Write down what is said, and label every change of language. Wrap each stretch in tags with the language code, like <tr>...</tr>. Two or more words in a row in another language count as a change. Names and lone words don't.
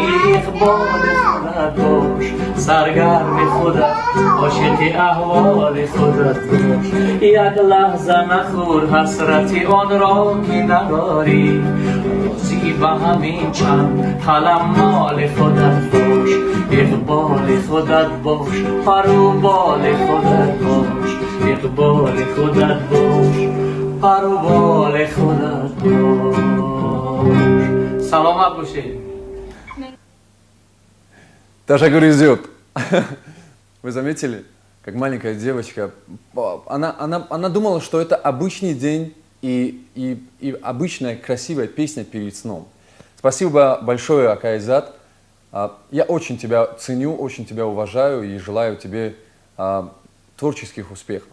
<fa>اقبال خودت باش سرگرم خودت عاشق احوال خودت باش یک لحظه نخور حسرت آن را که نداری راضی به همین چند قلم مال خودت باش اقبال خودت باش پروبال خودت باش اقبال خودت باش پروبال خودت باش سلامت باشید.</fa> <ru>Таша грызет. Вы заметили, как маленькая девочка, она думала, что это обычный день и обычная красивая песня перед сном. Спасибо большое, Акайзат. Я очень тебя ценю, очень тебя уважаю и желаю тебе творческих успехов.</ru>